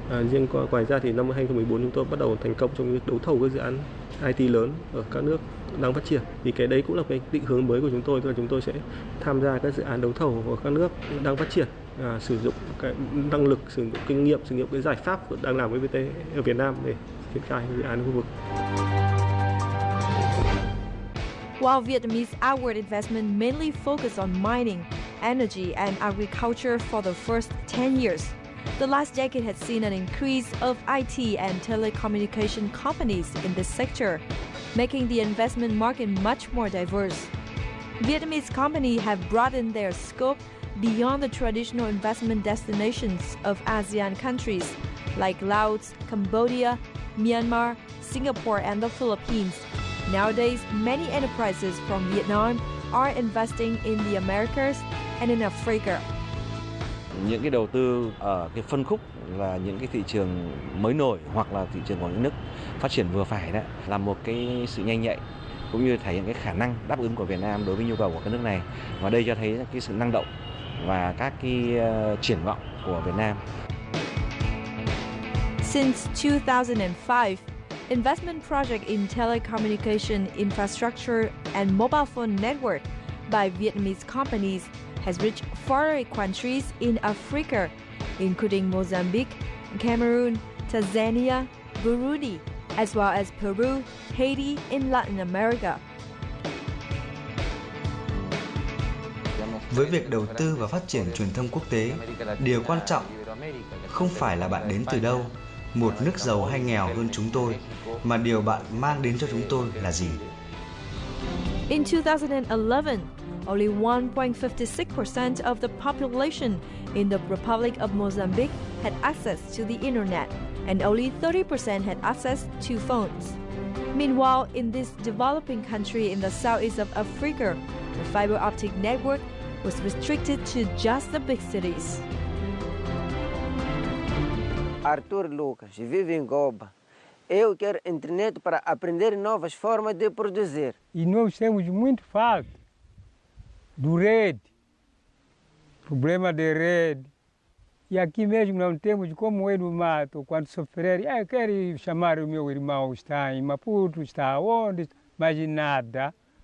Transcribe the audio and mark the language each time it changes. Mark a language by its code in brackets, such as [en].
[vi] Riêng ngoài ra thì năm 2014 chúng tôi bắt đầu thành công trong việc đấu thầu các dự án IT lớn ở các nước đang phát triển. Thì cái đấy cũng là cái định hướng mới của chúng tôi, tức là chúng tôi sẽ tham gia các dự án đấu thầu của các nước đang phát triển, sử dụng cái năng lực, sử dụng kinh nghiệm, sử dụng cái giải pháp đang làm với FPT ở Việt Nam để triển khai dự án khu vực. [en] While Vietnamese outward investment mainly focused on mining, energy and agriculture for the first 10 years, the last decade has seen an increase of IT and telecommunication companies in this sector, making the investment market much more diverse. Vietnamese companies have broadened their scope beyond the traditional investment destinations of ASEAN countries like Laos, Cambodia, Myanmar, Singapore and the Philippines. Nowadays, many enterprises from Vietnam are investing in the Americas and in Africa. [vi] Những cái đầu tư ở cái phân khúc là những cái thị trường mới nổi hoặc là thị trường của những nước phát triển vừa phải đó, là một cái sự nhanh nhạy cũng như thể hiện cái khả năng đáp ứng của Việt Nam đối với nhu cầu của các nước này. Và đây cho thấy cái sự năng động và các cái triển vọng của Việt Nam. [en] Since 2005, investment project in telecommunication infrastructure and mobile phone network by Vietnamese companies has reached 48 countries in Africa, including Mozambique, Cameroon, Tanzania, Burundi, as well as Peru, Haiti in Latin America. [vi] Với việc đầu tư và phát triển truyền thông quốc tế, điều quan trọng không phải là bạn đến từ đâu, một nước giàu hay nghèo hơn chúng tôi, mà điều bạn mang đến cho chúng tôi là gì. [en] In 2011, only 1.56% of the population in the Republic of Mozambique had access to the internet, and only 30% had access to phones. Meanwhile, in this developing country in the southeast of Africa, the fiber optic network was restricted to just the big cities. [pt] Arthur Lucas, vivo em Goba. Eu quero internet para aprender novas formas de produzir. E nós temos muito falta do rede, problema de rede. E aqui mesmo não temos como ir no mato, quando sofrer, eu quero chamar o meu irmão, está em Maputo, está onde, mas nada.